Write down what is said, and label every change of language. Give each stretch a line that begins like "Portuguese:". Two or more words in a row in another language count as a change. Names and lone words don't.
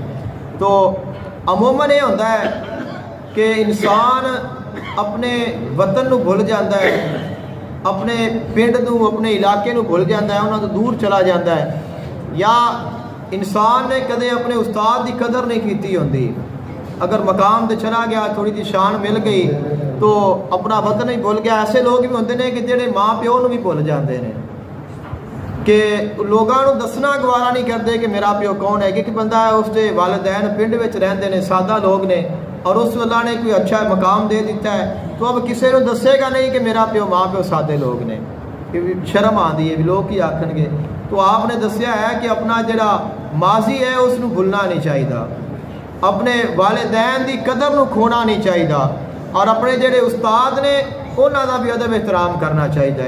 Urdu: تو عموماً یہ ہوتا ہے کہ انسان اپنے وطن نو بھول جاتا ہے، اپنے پنڈ نو اپنے علاقے نو بھول جاتا ہے، انہوں تو دور چلا جاتا ہے، یا انسان نے کدے اپنے استاد کی قدر
Punjabi: نہیں کیتی ہوندی۔
Urdu: اگر مقام تے چلا گیا تھوڑی جی شان مل گئی تو اپنا وطن ہی بھول گیا۔
Punjabi: ایسے لوگ بھی ہوندے نے کہ جڑے ماں پیو نو بھی بھول جاندے نے، کہ لوگاں نو دسنا گوارا نہیں کرتے کہ میرا پیو کون ہے، کیونکہ بندہ ہے اس کے والدین پنڈ وچ رہندے نے، سادہ لوگ نے، اور اس اللہ نے کوئی اچھا مقام دے دیتا ہے تو اب کسی نو دسے گا نہیں کہ میرا پیو ماں پیو سادے لوگ نے، کہ شرم آندی ہے لوگ کی آکھن گے۔ تو آپ نے دسیا ہے کہ اپنا جڑا ماضی ہے اس نو بھولنا نہیں چاہیے، اپنے والدین دی قدر نو کھونا نہیں چاہیے، اور اپنے جڑے استاد نے انہاں دا بھی ادب احترام کرنا چاہیے۔